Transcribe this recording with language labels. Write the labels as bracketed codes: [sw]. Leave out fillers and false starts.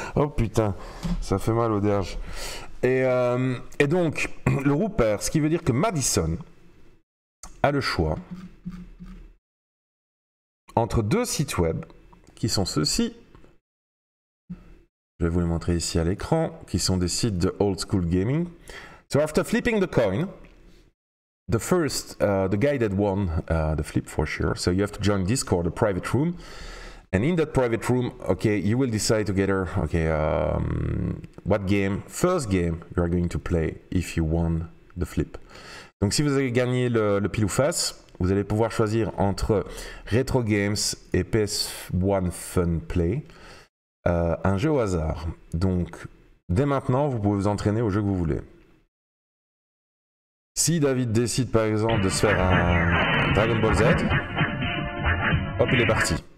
[fr] Oh putain, ça fait mal au derge. Et donc, le roux perd, ce qui veut dire que Madison a le choix entre deux sites web qui sont ceux-ci. Je vais vous les montrer ici à l'écran, qui sont des sites de old school gaming. [en] So after flipping the coin, the guy that won the flip for sure. So you have to join Discord, a private room. And in that private room, okay, you will decide together, okay, what game, first game you are going to play if you won the flip. [fr] Donc si vous avez gagné le pile ou face, vous allez pouvoir choisir entre Retro Games et PS1 Fun Play, un jeu au hasard. Donc dès maintenant, vous pouvez vous entraîner au jeu que vous voulez. Si David décide par exemple de se faire un Dragon Ball Z, hop, il est parti.